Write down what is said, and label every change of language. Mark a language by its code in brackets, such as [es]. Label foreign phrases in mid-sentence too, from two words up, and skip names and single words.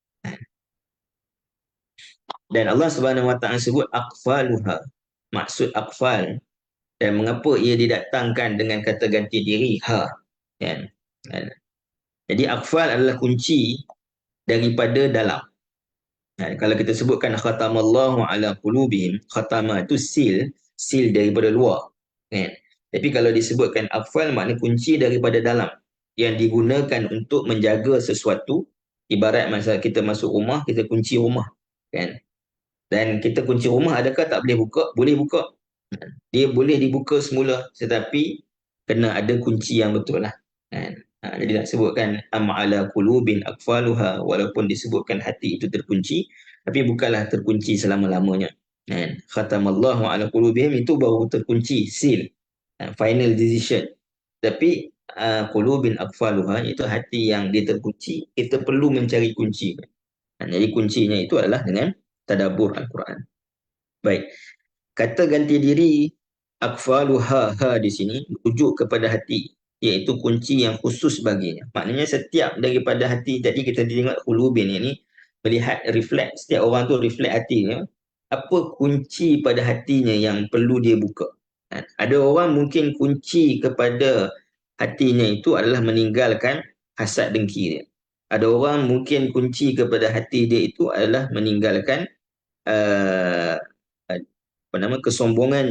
[ms] Dan Allah [ar] Subhanahu Wa Taala [ms] sebut aqfaluha. Maksud aqfal, dan mengapa ia didatangkan dengan kata ganti diri ha, kan? Jadi aqfal adalah kunci daripada dalam. Kalau kita sebutkan [ar] khatamallahu ala qulubihim, [ms] khatama itu seal daripada luar, kan? Tapi kalau disebutkan aqfal, makna kunci daripada dalam yang digunakan untuk menjaga sesuatu. Ibarat masa kita masuk rumah, kita kunci rumah, kan? Dan kita kunci rumah, adakah tak boleh buka? Boleh buka. Dia boleh dibuka semula, tetapi kena ada kunci yang betul lah. Jadi nak sebutkan [ar] am ala qulubin aqfaluha, [ms] walaupun disebutkan hati itu terkunci, tapi bukanlah terkunci selama-lamanya. [ar] Khatamallahu ala qulubihim [ms] itu baru terkunci, seal, [en] final decision. [ms] Tapi [ar] qulubin aqfaluha [ms] itu hati yang dia terkunci, kita perlu mencari kunci. Jadi kuncinya itu adalah dengan tadabbur Al-Quran. Baik. Kata ganti diri aqfaluha di sini rujuk kepada hati, iaitu kunci yang khusus baginya. Maknanya setiap daripada hati, tadi kita tengok qulubin ini melihat reflect, setiap orang tu reflect hatinya, apa kunci pada hatinya yang perlu dia buka. Ada orang mungkin kunci kepada hatinya itu adalah meninggalkan hasad dengki dia. Ada orang mungkin kunci kepada hati dia itu adalah meninggalkan uh, apa nama kesombongannya.